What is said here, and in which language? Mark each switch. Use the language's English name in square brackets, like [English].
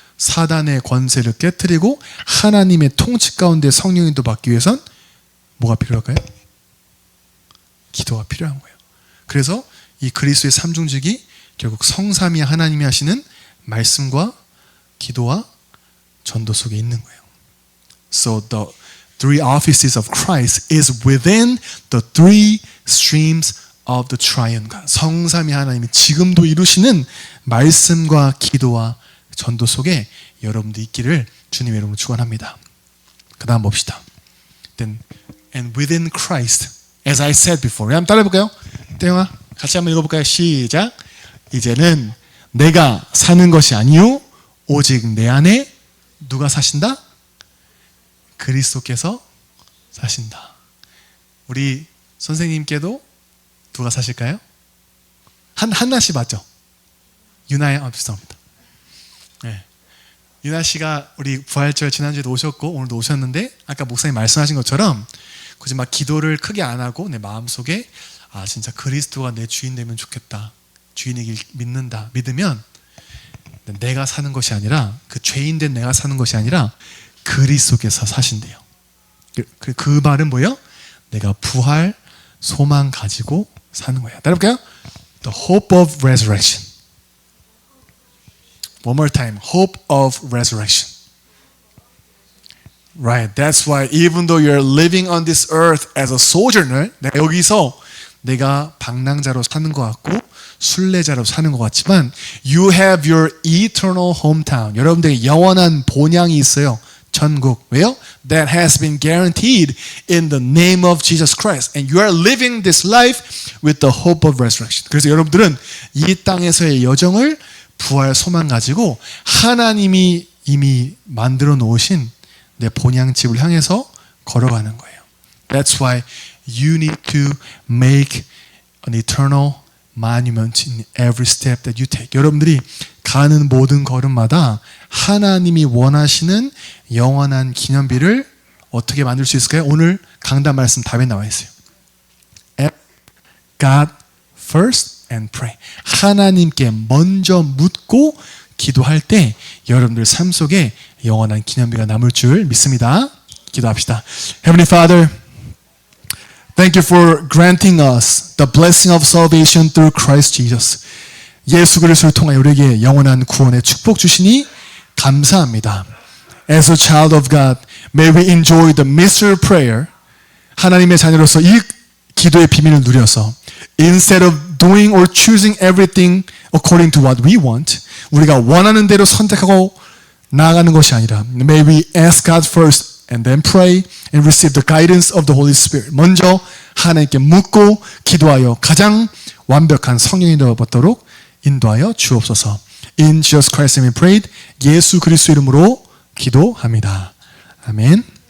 [Korean] 사단의 권세를 깨트리고 하나님의 통치 가운데 성령인도 받기 위해선 뭐가 필요할까요? 기도가 필요한 거예요. 그래서 이 그리스도의 삼중직이 결국 성삼위 하나님이 하시는 말씀과 기도와 전도 속에 있는 거예요. [English] So the three offices of Christ is within the three streams of the triune God. [Korean] 성삼위 하나님이 지금도 이루시는 말씀과 기도와 전도 속에 여러분도 있기를 주님의 이름으로 축원합니다. 그 다음 봅시다. [English] Then, and within Christ, as I said before. [Korean] 한번 따라해볼까요? 떼영아, 같이 한번 읽어볼까요? 시작. 이제는 내가 사는 것이 아니요 오직 내 안에 누가 사신다? 그리스도께서 사신다. 우리 선생님께도 누가 사실까요? 한나 씨 맞죠? 유나의 죄송합니다. 네. 유나 씨가 우리 부활절 지난주에도 오셨고 오늘도 오셨는데 아까 목사님 말씀하신 것처럼 굳이 막 기도를 크게 안 하고 내 마음속에 아 진짜 그리스도가 내 주인 되면 좋겠다. 주인이길 믿는다. 믿으면 내가 사는 것이 아니라 그 죄인된 내가 사는 것이 아니라 그리스도께서 사신대요. 그 말은 뭐예요? 내가 부활 소망 가지고 사는 거예요. 따라볼까요? [English] The hope of resurrection. One more time. Hope of resurrection. Right. That's why even though you're living on this earth as a sojourner, [Korean] 여기서 내가 방랑자로 사는 것 같고 순례자로 사는 것 같지만 [English] you have your eternal hometown. [Korean] 여러분들에게 영원한 본향이 있어요. 천국. 왜요? [English] That has been guaranteed in the name of Jesus Christ. And you are living this life with the hope of resurrection. [Korean] 그래서 여러분들은 이 땅에서의 여정을 부활 소망 가지고 하나님이 이미 만들어 놓으신 내 본향집을 향해서 걸어가는 거예요. [English] That's why you need to make an eternal monument in every step that you take. [Korean] 여러분들이 가는 모든 걸음마다 하나님이 원하시는 영원한 기념비를 어떻게 만들 수 있을까요? 오늘 강단 말씀 답에 나와 있어요. [English] God first and pray. [Korean] 하나님께 먼저 묻고 기도할 때 여러분들 삶 속에 영원한 기념비가 남을 줄 믿습니다. 기도합시다. [English] Heavenly Father, thank you for granting us the blessing of salvation through Christ Jesus. [Korean] 예수 그리스도를 통하여 우리에게 영원한 구원의 축복 주시니 감사합니다. [English] As a child of God, may we enjoy the mystery of prayer. [Korean] 하나님의 자녀로서 이 기도의 비밀을 누려서 [English] instead of doing or choosing everything according to what we want, [Korean] 우리가 원하는 대로 선택하고 나아가는 것이 아니라 [English] may we ask God first and then pray and receive the guidance of the Holy Spirit. [Korean] 먼저 하나님께 묻고 기도하여 가장 완벽한 성령이 되어버도록 인도하여 주옵소서. [English] In Jesus Christ's name we prayed. [Korean] 예수 그리스도 이름으로 기도합니다. 아멘.